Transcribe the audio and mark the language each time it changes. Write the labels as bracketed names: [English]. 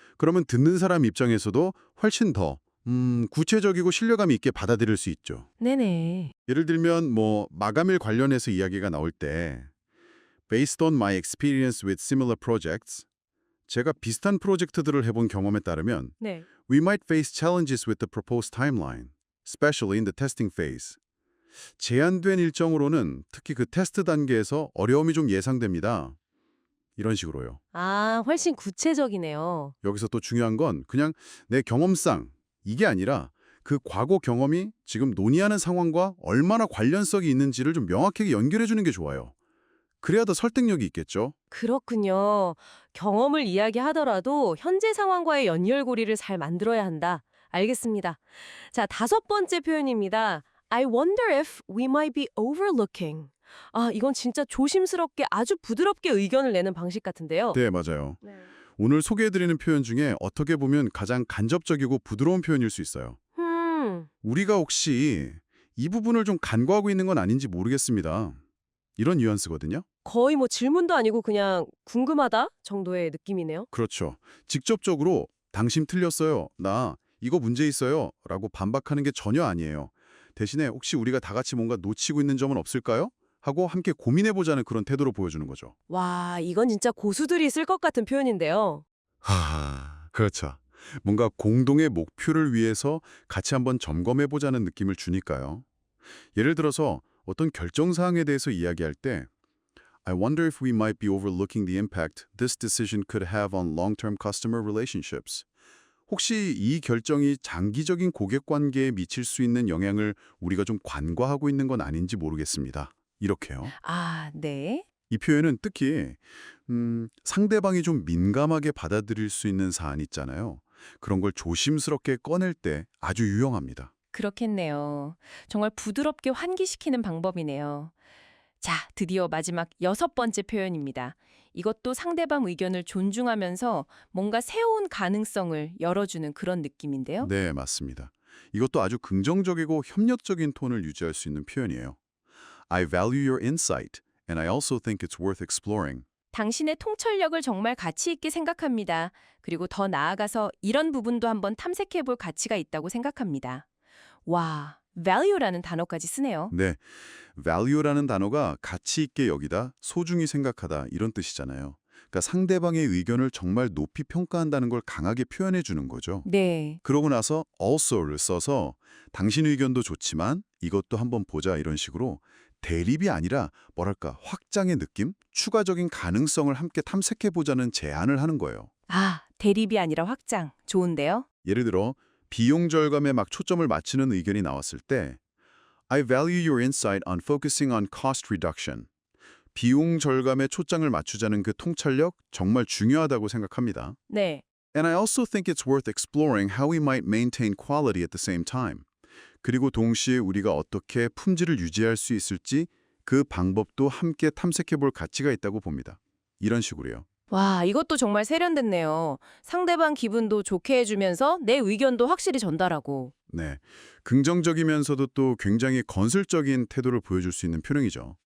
[Korean] 그러면 듣는 사람 입장에서도 훨씬 더 구체적이고 신뢰감 있게 받아들일 수 있죠. 네네. 예를 들면 마감일 관련해서 이야기가 나올 때 [English] Based on my experience with similar projects, [Korean] 제가 비슷한 프로젝트들을 해본 경험에 따르면 네. [English] We might face challenges with the proposed timeline, especially in the testing phase. [Korean] 제한된 일정으로는 특히 그 테스트 단계에서 어려움이 좀 예상됩니다. 이런 식으로요. 아, 훨씬 구체적이네요. 여기서 또 중요한 건 그냥 내 경험상 이게 아니라 그 과거 경험이 지금 논의하는 상황과 얼마나 관련성이 있는지를 좀 명확하게 연결해 주는 게 좋아요. 그래야 더 설득력이 있겠죠. 그렇군요. 경험을 이야기하더라도 현재 상황과의 연결고리를 잘 만들어야 한다. 알겠습니다. 자, 다섯 번째 표현입니다. [English] I wonder if we might be overlooking. [Korean] 아, 이건 진짜 조심스럽게 아주 부드럽게 의견을 내는 방식 같은데요. 네, 맞아요. 네. 오늘 소개해드리는 표현 중에 어떻게 보면 가장 간접적이고 부드러운 표현일 수 있어요. 우리가 혹시 이 부분을 좀 간과하고 있는 건 아닌지 모르겠습니다. 이런 뉘앙스거든요. 거의 뭐 질문도 아니고 그냥 궁금하다 정도의 느낌이네요. 그렇죠. 직접적으로 당신 틀렸어요. 나 이거 문제 있어요. 라고 반박하는 게 전혀 아니에요. 대신에 혹시 우리가 다 같이 뭔가 놓치고 있는 점은 없을까요? 하고 함께 고민해보자는 그런 태도로 보여주는 거죠. 와, 이건 진짜 고수들이 쓸 것 같은 표현인데요. 그렇죠. 뭔가 공동의 목표를 위해서 같이 한번 점검해보자는 느낌을 주니까요. 예를 들어서 어떤 결정사항에 대해서 이야기할 때 [English] I wonder if we might be overlooking the impact this decision could have on long-term customer relationships. [Korean] 혹시 이 결정이 장기적인 고객 관계에 미칠 수 있는 영향을 우리가 좀 간과하고 있는 건 아닌지 모르겠습니다. 이렇게요. 아, 네. 이 표현은 특히 상대방이 좀 민감하게 받아들일 수 있는 사안 있잖아요. 그런 걸 조심스럽게 꺼낼 때 아주 유용합니다. 그렇겠네요. 정말 부드럽게 환기시키는 방법이네요. 자, 드디어 마지막 여섯 번째 표현입니다. 이것도 상대방 의견을 존중하면서 뭔가 새로운 가능성을 열어주는 그런 느낌인데요. 네, 맞습니다. 이것도 아주 긍정적이고 협력적인 톤을 유지할 수 있는 표현이에요. [English] I value your insight, and I also think it's worth exploring. [Korean] 당신의 통찰력을 정말 가치 있게 생각합니다. 그리고 더 나아가서 이런 부분도 한번 탐색해 볼 가치가 있다고 생각합니다. 와, value라는 단어까지 쓰네요. 네, value라는 단어가 가치 있게 여기다, 소중히 생각하다 이런 뜻이잖아요. 그러니까 상대방의 의견을 정말 높이 평가한다는 걸 강하게 표현해 주는 거죠. 네. 그러고 나서 also를 써서 당신 의견도 좋지만 이것도 한번 보자 이런 식으로 대립이 아니라 뭐랄까 확장의 느낌, 추가적인 가능성을 함께 탐색해보자는 제안을 하는 거예요. 아, 대립이 아니라 확장. 좋은데요? 예를 들어 비용 절감에 막 초점을 맞추는 의견이 나왔을 때 [English] I value your insight on focusing on cost reduction. [Korean] 비용 절감에 초점을 맞추자는 그 통찰력 정말 중요하다고 생각합니다. 네. [English] And I also think it's worth exploring how we might maintain quality at the same time. [Korean] 그리고 동시에 우리가 어떻게 품질을 유지할 수 있을지 그 방법도 함께 탐색해 볼 가치가 있다고 봅니다. 이런 식으로요. 와, 이것도 정말 세련됐네요. 상대방 기분도 좋게 해주면서 내 의견도 확실히 전달하고. 네, 긍정적이면서도 또 굉장히 건설적인 태도를 보여줄 수 있는 표현이죠.